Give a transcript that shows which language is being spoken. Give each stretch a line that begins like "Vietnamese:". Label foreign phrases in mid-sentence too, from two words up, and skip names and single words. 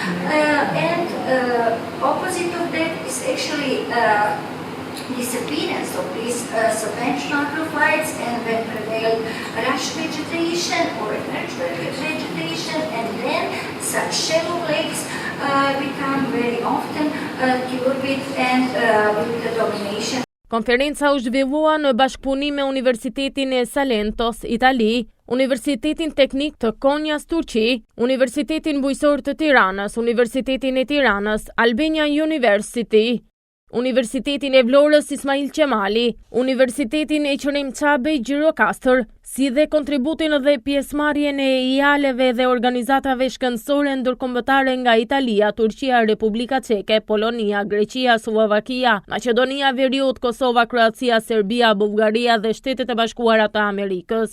English: and opposite of that is actually disappearance of these submerged macrophytes, and then prevailed rush vegetation or emerged vegetation, and then such shallow lakes become very often turbid and with the domination.
Albanian: Konferenca u zhvillua në bashkëpunim me Universitetin e Salentos, Itali, Universitetin Teknik të Konjas, Turqi, Universitetin Bujqësor të Tiranës, Universitetin e Tiranës, Albania University, Universitetin e Vlorës Ismail Qemali, Universitetin e Qërim Qabej Gjirokastër, si dhe kontributin dhe pjesëmarrjen e IALE-ve dhe organizatave shkencëtore ndërkombëtare nga Italia, Turqia, Republika Çeke, Polonia, Greqia, Slovakia, Maqedonia Veriut, Kosova, Kroacia, Serbia, Bullgaria dhe Shtetet e Bashkuara të Amerikës.